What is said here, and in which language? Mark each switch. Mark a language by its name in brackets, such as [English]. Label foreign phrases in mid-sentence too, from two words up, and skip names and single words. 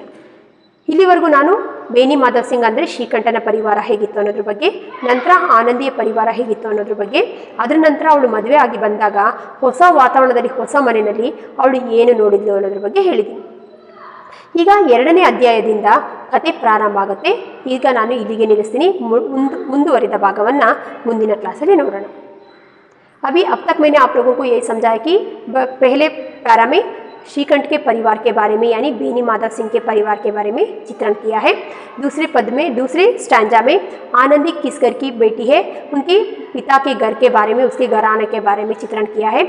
[Kannada] ಇಲ್ಲಿವರೆಗೂ ನಾನು ಬೇನಿ ಮಾಧವ್ ಸಿಂಗ್ ಅಂದರೆ ಶ್ರೀಕಂಠನ ಪರಿವಾರ ಹೇಗಿತ್ತು ಅನ್ನೋದ್ರ ಬಗ್ಗೆ, ನಂತರ ಆನಂದಿಯ ಪರಿವಾರ ಹೇಗಿತ್ತು ಅನ್ನೋದ್ರ ಬಗ್ಗೆ, ಅದರ ನಂತರ ಅವಳು ಮದುವೆ ಆಗಿ ಬಂದಾಗ ಹೊಸ ವಾತಾವರಣದಲ್ಲಿ ಹೊಸ ಮನೆಯಲ್ಲಿ ಅವಳು ಏನು ನೋಡಿದ್ಲು ಅನ್ನೋದ್ರ ಬಗ್ಗೆ ಹೇಳಿದ್ದೀನಿ. ಈಗ 2ನೇ ಅಧ್ಯಾಯದಿಂದ ಕತೆ ಪ್ರಾರಂಭ ಆಗುತ್ತೆ. ಈಗ ನಾನು ಇಲ್ಲಿಗೆ ನಿಲ್ಲಿಸ್ತೀನಿ. ಮುಂದುವರಿದ ಭಾಗವನ್ನು ಮುಂದಿನ ಕ್ಲಾಸಲ್ಲಿ ನೋಡೋಣ. [Hindi] अभी अब तक मैंने आप लोगों को ये समझाया कि पहले पैरा में श्रीकंठ के परिवार के बारे में यानी बेनी माधव सिंह के परिवार के बारे में चित्रण किया है. दूसरे पद में, दूसरे स्टैंजा में आनंदी किस घर की बेटी है, उनके पिता के घर के बारे में, उसके घराने के बारे में चित्रण किया है.